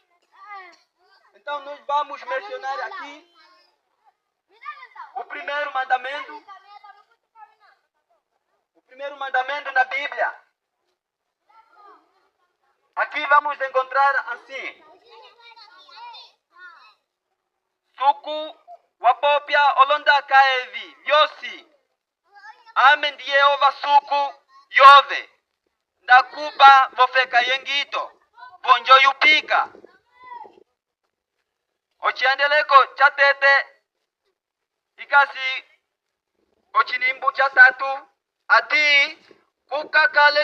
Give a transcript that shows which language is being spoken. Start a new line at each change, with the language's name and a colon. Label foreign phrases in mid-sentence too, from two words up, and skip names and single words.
Portuguese: Então nós vamos mencionar aqui o primeiro mandamento. O primeiro mandamento na Bíblia. Aqui vamos encontrar assim:
Umbundu: Suku wapopia olonda kaevi vyosi amen die Yehova suku yove ndakupa vofeka yengito bonjo yupika ochiandeleko chatete ikasi ochinimbu chatatu ati kukakale